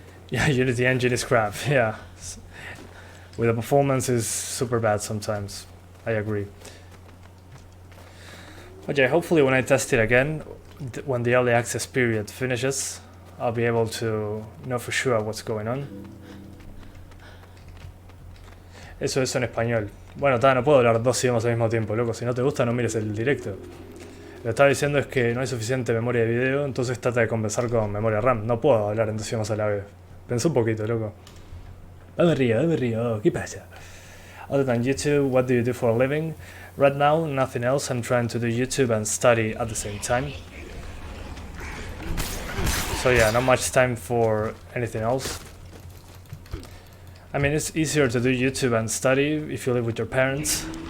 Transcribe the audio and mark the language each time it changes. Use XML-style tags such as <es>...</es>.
<en>Yeah, Unity engine is crap, yeah. With the performance is super bad sometimes, I agree. But yeah, hopefully when I test it again, when the early access period finishes, I'll be able to know for sure what's going on.</en> <es>Eso es en español. Bueno, no puedo hablar dos idiomas al mismo tiempo, loco. Si no te gusta, no mires el directo. Lo que estaba diciendo es que no hay suficiente memoria de video, entonces trata de compensar con memoria RAM. No puedo hablar en dos idiomas a la vez. Pensé un poquito, loco. Me río, ¿qué pasa?</es> <en>Other than YouTube, what do you do for a living? Right now, nothing else. I'm trying to do YouTube and study at the same time. So yeah, not much time for anything else. I mean, it's easier to do YouTube and study if you live with your parents.</en>